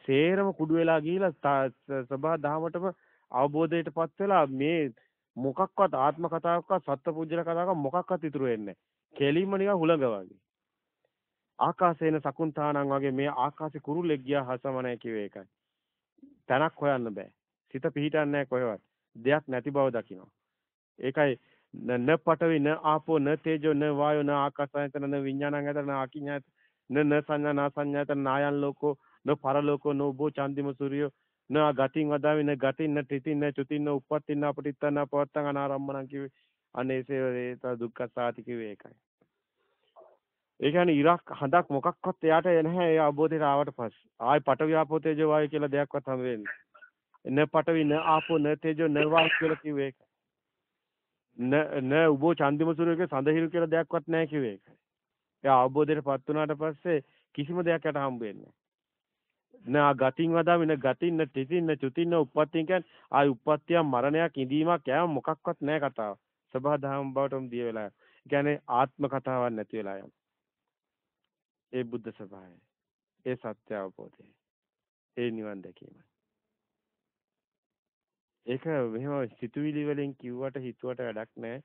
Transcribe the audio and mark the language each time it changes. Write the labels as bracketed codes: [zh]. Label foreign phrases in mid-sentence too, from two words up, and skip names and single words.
[si] සේරම කුඩු වෙලා ගිහිලා සබහා දහමටම අවබෝධයටපත් වෙලා මේ මොකක්වත් ආත්ම කතාවක්වත් සත්පුජ්‍යල කතාවක්වත් මොකක්වත් ඉතුරු වෙන්නේ නැහැ. කෙලින්ම නිකන් හුළඟ වගේ. [pi] ආකාශේන සකුන්තානං [si] වගේ මේ ආකාශේ කුරුල්ලෙක් ගියා හසමනයි කිව්වේ ඒකයි. තැනක් හොයන්න බෑ. සිත පිහිටන්නේ නැහැ කොහෙවත්. දෙයක් නැති බව දකිනවා. [pi] ඒකයි න පඨවි න ආපෝ න තේජෝ න වායෝ න ආකාසායතන න විඥානං යතන ආකිඤ්ඤායත න සංඥා න සංඥායතන නායන් ලෝකෝ න පරලෝකෝ න උබෝ චන්දිම සූර්යෝ න ගතින් වදාවි න ගතින් න ත්‍රිතින් න චුතින් න උප්පත්තින් න අපටිත්තන පවත්තං අනාරම්මණං කිව්වේ අනේසේ දුක්ඛ සාති [si] කිව්වේ ඒකයි. ඒ කියන්නේ ඉරක් හඳක් මොකක්වත් එයාට නැහැ ඒ අවබෝධයට ආවට පස්සේ. ආයි [pi] පඨවි ආපෝ තේජෝ වායෝ [si] කියලා දෙයක්වත් හම් වෙන්නේ. [pi] න පඨවි න ආපෝ න තේජෝ න වායෝ [si] කියලා කිව්වේ ඒකයි. [pi] න උබෝ චන්දිම සූර්යගේ [si] සඳහිරු කියලා දෙයක්වත් නැහැ කිව්වේ ඒකයි. එයා අවබෝධයටපත් වුණාට පස්සේ කිසිම දෙයක් යට හම්බ වෙන්නේ නැහැ. [pi] න ගතින් වදාමි න ගතින් න තිතින් න චුතින් න උප්පත්තින් [si] කියන්නේ ආයි උප්පත්තියක් මරණයක් ඉදීමක් යෑම මොකක්වත් නැහැ කතාව. සබහා දහම් බවටම දිය වෙලා. ඒ කියන්නේ ආත්ම කතාවක් නැති වෙලා යන. ඒ බුද්ධ ස්වභාවය. ඒ සත්‍ය අවබෝධය. ඒ නිවන් දැකීම. ඒක මෙහෙම සිතුවිලි වලින් කිව්වට හිතුවට වැඩක් නැහැ.